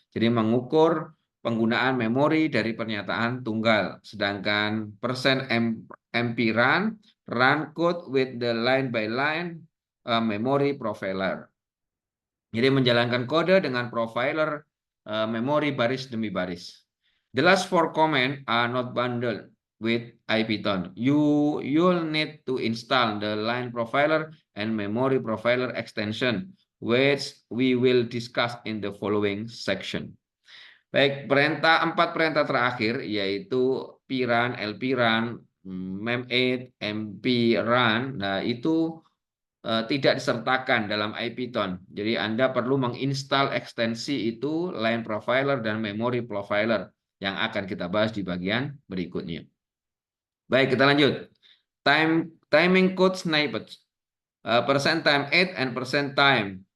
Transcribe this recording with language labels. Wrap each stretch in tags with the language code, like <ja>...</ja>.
<id>Jadi mengukur penggunaan memori dari pernyataan tunggal. Sedangkan</id> <en>%MP run code with the line by line memory profiler.</en> <id>Jadi menjalankan kode dengan profiler memori baris demi baris.</id> <en>The last four command are not bundled with IPython. You'll need to install the line profiler and memory profiler extension, which we will discuss in the following section.</en> <id>Baik, empat perintah terakhir yaitu prun, LPrun, mem8, mp run, nah itu tidak disertakan dalam IPython. Jadi Anda perlu menginstal ekstensi itu line profiler dan memory profiler yang akan kita bahas di bagian berikutnya. Baik, kita lanjut.</id> <en>Timing code snippets. Percent time 8 and percent time.</en>